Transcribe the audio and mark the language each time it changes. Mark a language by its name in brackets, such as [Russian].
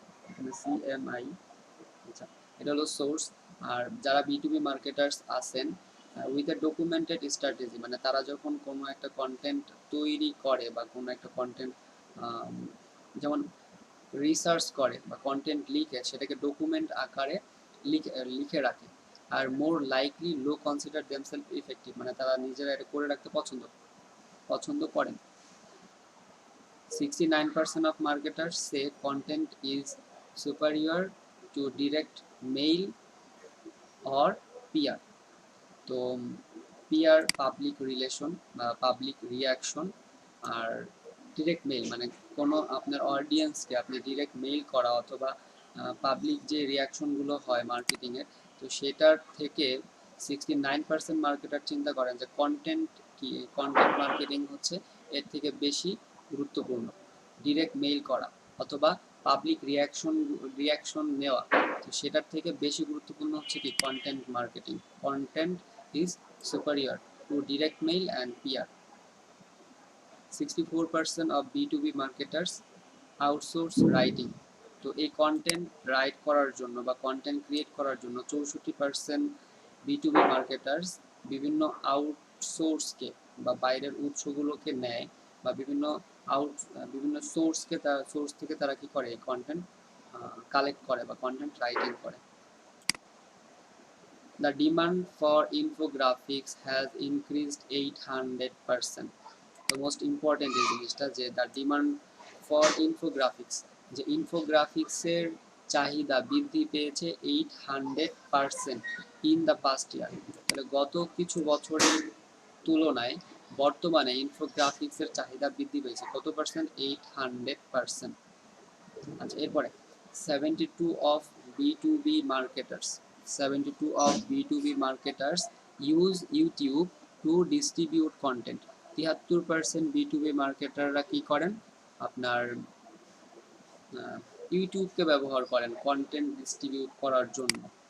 [Bangla] এখানে CMI, আচ্ছা এটা হলো সোর্স। আর যারা B2B মার্কেটার্স আছেন [English] with a documented strategy, [Bangla] মানে তারা যখন কোনো একটা কন্টেন্ট তৈরি করে বা কোনো একটা কন্টেন্ট যেমন রিসার্চ করে বা কন্টেন্ট লিখে সেটাকে ডকুমেন্ট আকারে লিখে রাখে। [English] আর more likely to consider themselves effective, [Bangla] মানে তারা নিজেরা এটা করে রাখতে পছন্দ করেন। [English] 69% of marketers say content is superior to direct mail or PR। [Bangla] তো PR পাবলিক রিলেশন বা পাবলিক রিয়াকশন, আর ডিরেক্ট মেইল মানে কোনো আপনার অডিয়েন্সকে আপনি ডিরেক্ট মেইল করা অথবা পাবলিক যে রিয়াকশনগুলো হয় মার্কেটিংয়ের, তো সেটার থেকে 69% মার্কেটার চিন্তা করেন যে কন্টেন্ট মার্কেটিং হচ্ছে এর থেকে বেশি গুরুত্বপূর্ণ। ডিরেক্ট মেইল করা অথবা পাবলিক রিয়াকশন নেওয়া, তো সেটার থেকে বেশি গুরুত্বপূর্ণ হচ্ছে কি content marketing. [English] Content is superior to direct mail and PR। 64% of B2B marketers outsource writing। [Bangla] তো এই কন্টেন্ট রাইট করার জন্য বা কন্টেন্ট ক্রিয়েট করার জন্য 64% B2B মার্কেটার্স বিভিন্ন আউটসোর্সকে বা বাইরের উৎসগুলোকে নেয় বা বিভিন্ন সোর্স থেকে তারা কি করে এই কন্টেন্ট কালেক্ট করে বা কন্টেন্ট রাইটিং করে। [English] The demand for infographics has increased 800%। The most important [Bangla] এই জিনিসটা যে [English] the demand for infographics, [Bangla] যে ইনফোগ্রাফিক্সের চাহিদা বৃদ্ধি পেয়েছে [English] 800% in the past year। [Bangla] তাহলে গত কিছু বছরের তুলনায় বর্তমানে ইনফোগ্রাফিক্সের চাহিদা বৃদ্ধি পেয়েছে কত পার্সেন্ট? 800%। আচ্ছা এরপরে [English] 72 of B2B marketers 72 of B2B marketers use YouTube to distribute content। [Bangla] 73% B2B মার্কেটাররা কি করেন, আপনার ইউটিউবকে ব্যবহার করেন কন্টেন্ট ডিস্ট্রিবিউট করার জন্য।